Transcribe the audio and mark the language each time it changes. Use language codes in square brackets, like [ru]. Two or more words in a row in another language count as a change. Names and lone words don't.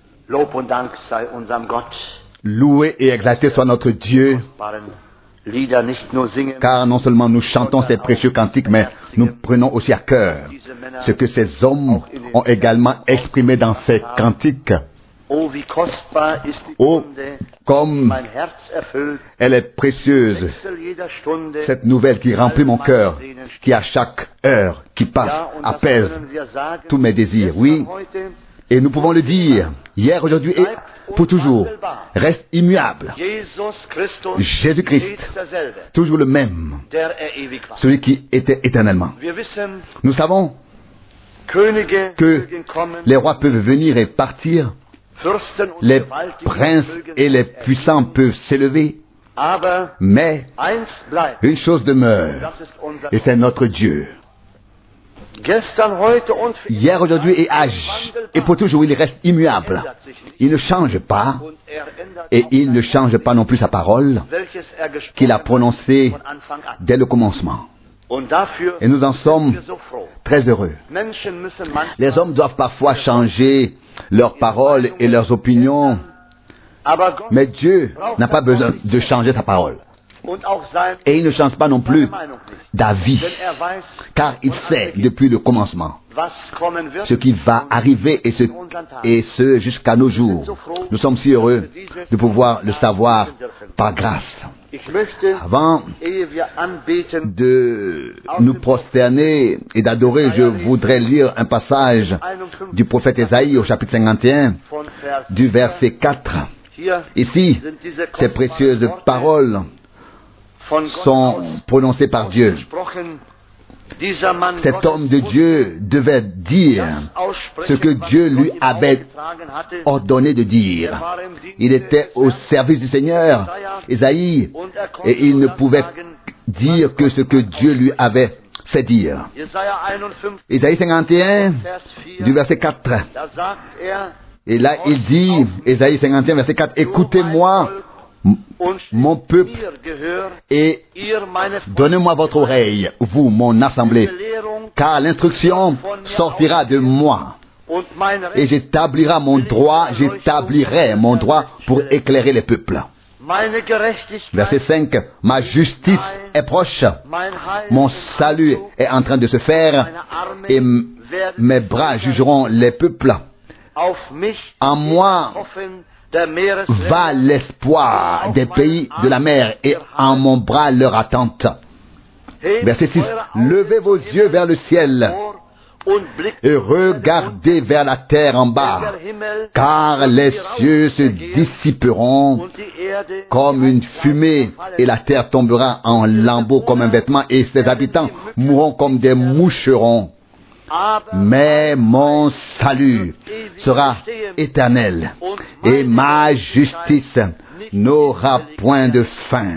[de] Lob und Dank sei unserem Gott. [fr] Loué et exalté soit notre Dieu, [de] Lieder nicht nur singen, [fr] car non seulement nous chantons ces précieux cantiques, mais nous prenons aussi à cœur ce que ces hommes ont également exprimé dans ces cantiques. [de] oh wie kostbar ist die [fr] Oh, [de] Stunde, [fr] comme [de] mein Herz erfüllt, [fr] elle est précieuse, [de] Wechsel jeder Stunde. [fr] cette nouvelle qui remplit mon cœur, qui à chaque heure qui passe [de] Ja, und das [fr] apaise [de] können wir sagen, [fr] tous mes désirs. [de] gestern, [fr] Oui, [de] heute, [fr] et nous pouvons le dire, hier, aujourd'hui et pour toujours, reste immuable. [de] Jesus Christus [fr] Jésus-Christ, [de] ist derselbe, [fr] toujours le même, [de] der ewig war. [fr] celui qui était éternellement. [de] Wir wissen, [fr] Nous savons [de] Könige [fr] que [de] mögen kommen, [fr] les rois peuvent venir et partir, [de] Fürsten und [fr] les [de] Gewaltigen [fr] princes [de] mögen [fr] et les [de] sich [fr] puissants peuvent s'élever, [de] aber [fr] mais [de] eins bleibt, [fr] une chose demeure, [de] das ist unser [fr] et c'est notre Dieu. [de] Gestern, heute und für [fr] Hier, aujourd'hui et pour toujours, il reste immuable. [de] ändert sich nicht. [fr] Il ne change pas, [de] Und ändert [fr] et [de] auch [fr] il ne [de] sein [fr] change pas non plus sa parole [de] welches gesprochen [fr] qu'il a [de] hat [fr] prononcée [de] von Anfang an. [fr] dès le commencement. [de] Und dafür [fr] Et nous en [de] sind [fr] sommes [de] wir so froh. [fr] très heureux. [de] Menschen müssen manchmal, [fr] Les hommes doivent parfois changer leurs paroles et leurs opinions, [de] aber Gott [fr] mais Dieu n'a pas besoin de changer sa parole. [de] und auch sein [fr] Et il ne change pas non plus [de] Meinung nicht. [fr] d'avis, [de] Denn er weiß, [fr] car il sait depuis le commencement [de] was kommen wird. [fr] ce qui va arriver et ce jusqu'à nos jours. Nous sommes si heureux de pouvoir le savoir par grâce. [de] Ich möchte, [fr] Avant [de] ehe wir anbeten, [fr] de nous prosterner et d'adorer, je voudrais lire un passage du prophète Ésaïe au chapitre 51, [de] von Vers [fr] du verset 4. [de] hier [fr] Ici, [de] sind diese [fr] ces précieuses [de] kostbaren Worte [fr] paroles [de] von Gott [fr] sont [de] aus [fr] prononcées par Dieu. [de] gesprochen. Dieser Mann [fr] Cet [de] Gottes [fr] homme de [de] wusste, [fr] Dieu devait dire [de] das aussprechen, [fr] ce que [de] was [fr] Dieu [de] Gott [fr] lui [de] ihm [fr] avait [de] aufgetragen hatte. [fr] ordonné de [de] Er [fr] dire. [de] war im Dienste [fr] Il était au service du Seigneur, Ésaïe, [de] und er konnte [fr] et il [de] nur [fr] ne [de] das [fr] pouvait [de] sagen, [fr] dire que ce que Dieu lui avait fait dire. [de] Jesaja 51, [fr] Ésaïe 51, [de] Vers 4, [fr] du verset 4. [de] da sagt er, [fr] Et là, il dit, Ésaïe 51, verset 4, écoutez-moi, [de] und [fr] mon peuple, [de] mir gehört, [fr] et [de] ihr meine [fr] donnez-moi votre oreille, vous, mon assemblée, [de] Belehrung [fr] car l'instruction sortira de moi, [de] und mein [fr] et [de] Recht, [fr] j'établirai mon droit pour éclairer les peuples. [de] meine Gerechtigkeit, [fr] Verset 5, ma justice est proche, [de] mein Heil, [fr] mon salut est en train de se faire, [de] meine Arme [fr] et [de] werden [fr] mes bras jugeront les peuples. [de] auf mich [fr] En moi [de] hoffen, der Meeresländer, [fr] va l'espoir des pays de la mer, et en mon bras leur attente. Verset 6, levez vos yeux vers le ciel [de] und blickt [fr] et regardez vers la terre en bas, [de] der Himmel [fr] car les cieux se dissiperont [de] und die Erde [fr] comme une fumée, et la terre tombera en lambeaux comme un vêtement, et ses habitants mourront comme des moucherons. [de] aber [fr] Mais mon salut sera éternel, et ma justice n'aura point de fin.